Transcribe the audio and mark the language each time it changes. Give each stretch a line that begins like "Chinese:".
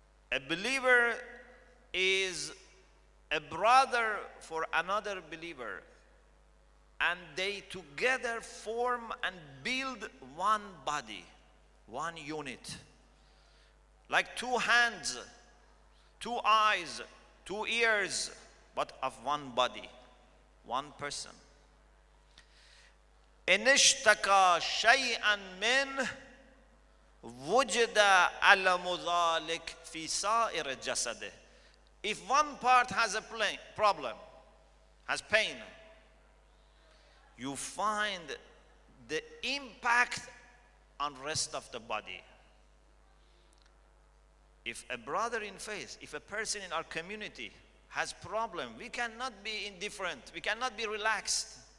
English: A believer is a brother for another believer, and they together form and build one body, one unit. Like two hands, two eyes, two ears, but of one body, one person.
Arabic: إن اشتكى شيئا منه وجد ألم ذلك في سائر جسده.
English: If one part has a problem, has pain, you find the impact on rest of the body. If a brother in faith, if a person in our community has problem, we cannot be indifferent, we cannot be relaxed.